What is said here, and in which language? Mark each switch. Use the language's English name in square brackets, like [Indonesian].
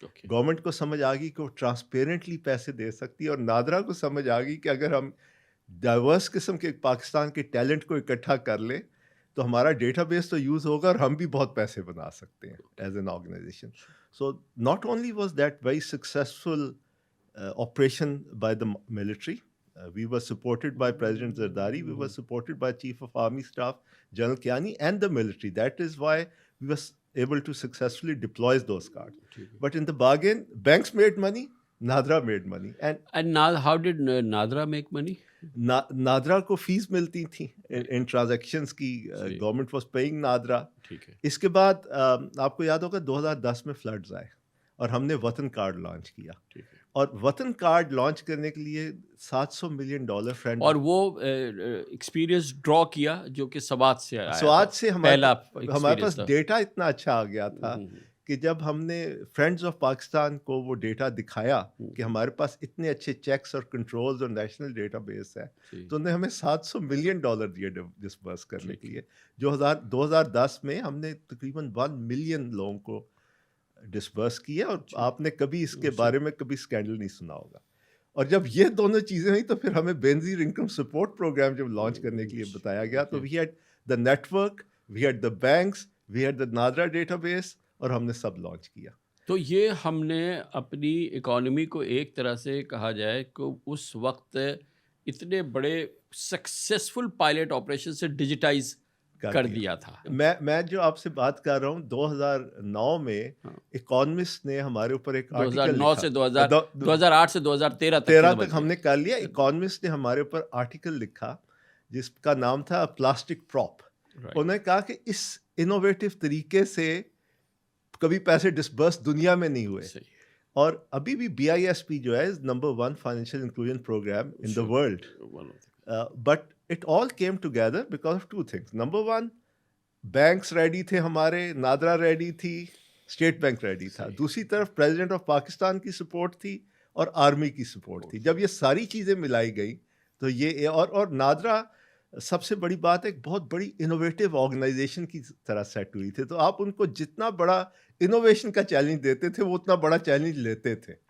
[Urdu] Government کو سمجھ آ گئی کہ وہ ٹرانسپیرنٹلی پیسے دے سکتی ہے, اور نادرا کو سمجھ آ گئی کہ اگر ہم ڈائیورس قسم کے پاکستان کے ٹیلنٹ کو اکٹھا کر لیں تو ہمارا ڈیٹا بیس تو یوز ہوگا اور ہم بھی بہت پیسے بنا سکتے ہیں [English] As an organisation. So not only was that very successful operation by the military. We were supported by President Zardari. We were supported by Chief of Army Staff General Kiani and the military. That is why we were able to successfully deploy those cards. But in the bargain, banks made money, Nadra made money. And how did Nadra make money? [Urdu] NADRA کو face ملتی تھی ان transactions کی, [English] Government was paying NADRA. [Urdu] اس کے بعد آپ کو یاد ہوگا 2010 میں فلڈز آئے اور ہم نے وطن کارڈ لانچ کیا. اور وطن کارڈ لانچ کرنے کے لیے $700 ملین فرینڈ, اور وہ ایکسپیرینس ڈرا کیا جو کہ سوات سے آیا. سوات سے ہمارے پاس ڈیٹا اتنا اچھا آ گیا تھا کہ جب ہم نے فرینڈز آف پاکستان کو وہ ڈیٹا دکھایا کہ ہمارے پاس اتنے اچھے چیکس اور کنٹرولز اور نیشنل ڈیٹا بیس ہے, تو انہوں نے ہمیں $700 ملین دیے ڈسبرس کرنے کے لیے. جو 2010 میں ہم نے تقریباً 1 ملین لوگوں کو ڈسبرس کیا, اور آپ نے کبھی اس کے بارے میں کبھی اسکینڈل نہیں سنا ہوگا. اور جب یہ دونوں چیزیں ہوئی تو پھر ہمیں بینظیر انکم سپورٹ پروگرام جب لانچ کرنے کے لیے بتایا گیا, تو [English] we had the network, we had the banks, we had the Nadra database, [Urdu] اور ہم نے سب لانچ کیا. تو یہ ہم نے اپنی اکانومی کو ایک طرح سے کہا جائے کہ اس وقت اتنے بڑے سکسیسفل پائلٹ آپریشن سے ڈیجیٹائز کر دیا تھا. میں جو آپ سے بات کر رہا ہوں 2009 میں اکانومسٹ نے ہمارے اوپر ایک آرٹیکل 2009 سے 2008 سے 2013 تک ہم نے کر لیا. اکانومسٹ نے ہمارے اوپر آرٹیکل لکھا جس کا نام تھا پلاسٹک پراپ. انہوں نے کہا کہ اس انوویٹو طریقے سے کبھی پیسے ڈسبرس دنیا میں نہیں ہوئے, اور ابھی بھی BISP جو ہے [English] Number 1 financial inclusion programme in the world. But it all came together because of two things. Number one, banks ready [Urdu] تھے ہمارے, نادرا ریڈی تھی, اسٹیٹ بینک ریڈی تھا. دوسری طرف پریزیڈنٹ آف پاکستان کی سپورٹ تھی اور آرمی کی سپورٹ تھی. جب یہ ساری چیزیں ملائی گئی تو یہ اور نادرا سب سے بڑی بات ہے ایک بہت بڑی انوویٹو آرگنائزیشن کی طرح سیٹ ہوئی تھی. تو آپ ان کو جتنا بڑا انوویشن کا چیلنج دیتے تھے وہ اتنا بڑا چیلنج لیتے تھے.